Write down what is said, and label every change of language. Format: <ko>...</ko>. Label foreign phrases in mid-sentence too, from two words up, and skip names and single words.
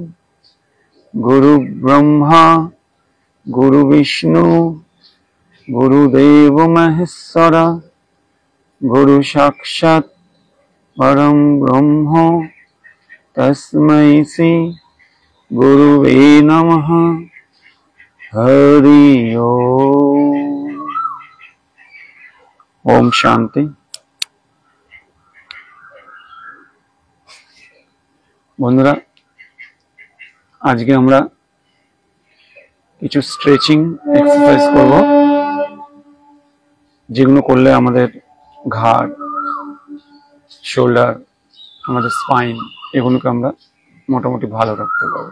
<sa>गुरुब्रह्मा गुरुविष्णु गुरुदेव महेश्वर गुरु साक्षात् परं ब्रह्म तस्मै श्री गुरुवे नमः। हरि ओम शांति।</sa> <bn>বন্ধুরা, আজকে আমরা কিছু</bn> <en>stretching exercise</en> <bn>করব, যেগুলো করলে আমাদের ঘাড়, শোল্ডার, আমাদের স্পাইন এগুলোকে আমরা মোটামুটি ভালো রাখতে পারবো।</bn>